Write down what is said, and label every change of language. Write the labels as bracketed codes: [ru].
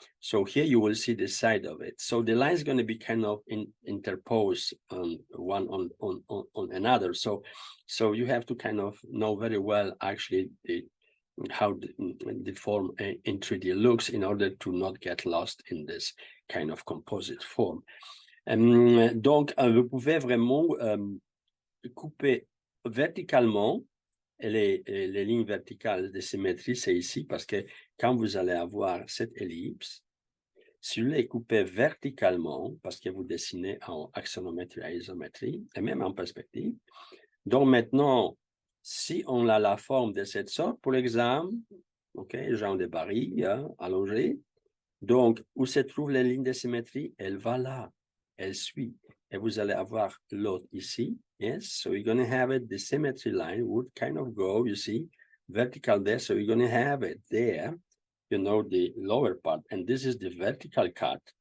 [en] So here you will see the side of it. So the line is going to be kind of interposed one on another. So you have to kind of know very well, actually, how the form in 3D looks in order to not get lost in this kind of composite form. [fr] Donc, vous pouvez vraiment couper verticalement les lignes verticales de symétrie, c'est ici, parce que quand vous allez avoir cette ellipse, si vous les coupez verticalement, parce que vous dessinez en axonométrie à isométrie, et même en perspective, donc maintenant, si on a la forme de cette sorte, pour l'exemple, OK, genre de baril allongé, donc où se trouve la ligne de symétrie? Elle va là, elle suit. Et vous allez avoir l'autre ici, yes? [en] So you're going to have it, the symmetry line would kind of go, you see, vertical there, so you're going to have it there, you know, the lower part, and this is the vertical cut.